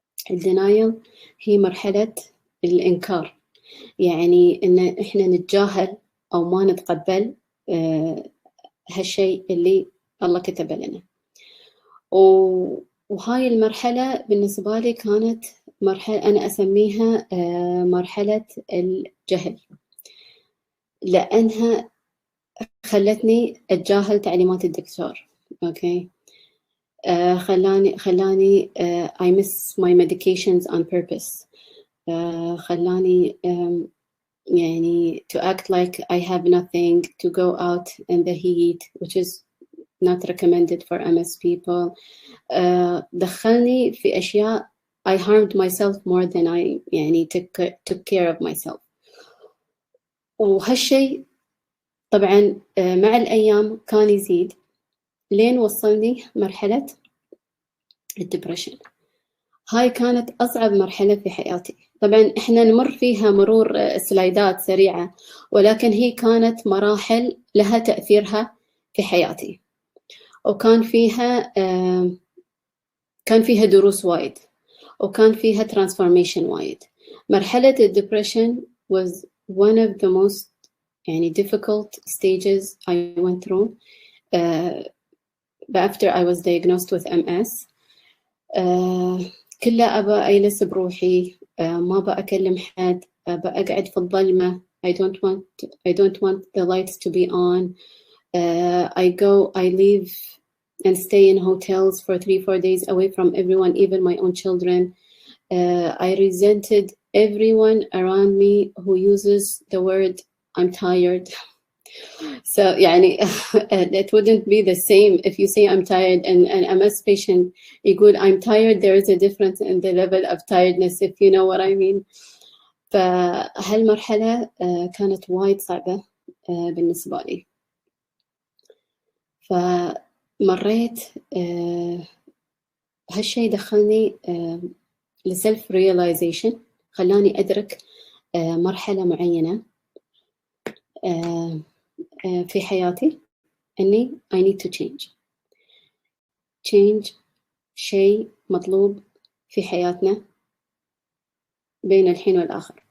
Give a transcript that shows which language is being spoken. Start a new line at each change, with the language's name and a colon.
Arabic: الدينايل هي مرحلة الإنكار، يعني إن إحنا نتجاهل أو ما نتقبل هالشيء اللي الله كتبه لنا. وهاي المرحلة بالنسبة لي كانت مرحلة أنا أسميها مرحلة الجهل، لأنها خلتني أتجاهل تعليمات الدكتور. أوكي، خلاني
English: I miss my medications on purpose.
Arabic: خلاني يعني
English: to act like I have nothing, to go out in the heat, which is not recommended for MS people.
Arabic: دخلني في أشياء
English: I harmed myself more than I
Arabic: يعني
English: took care of myself.
Arabic: وهالشيء طبعا مع الأيام كان يزيد لين وصلني مرحلة الدبريشن. هاي كانت أصعب مرحلة في حياتي. طبعا إحنا نمر فيها مرور سلايدات سريعة، ولكن هي كانت مراحل لها تأثيرها في حياتي، وكان فيها دروس وايد، وكان فيها transformation وايد. مرحلة الدبريشن
English: was one of the most
Arabic: يعني
English: difficult stages I went through after I was diagnosed with MS.
Arabic: كله أبى أجلس بروحي، ما بأكلم حد، بأقعد في الظلمة.
English: I don't want the lights to be on. I leave and stay in hotels for 3-4 days away from everyone, even my own children. I resented everyone around me who uses the word I'm tired. So
Arabic: يعني
English: it wouldn't be the same if you say I'm tired and an MS patient
Arabic: يقول
English: I'm tired. There is a difference in the level of tiredness, if you know what I mean.
Arabic: فهالمرحلة كانت وايد صعبة بالنسبة لي. فمريت هالشيء دخلني لسلف realization، خلاني أدرك مرحلة معينة في حياتي إني
English: I need to change
Arabic: شيء مطلوب في حياتنا بين الحين والآخر.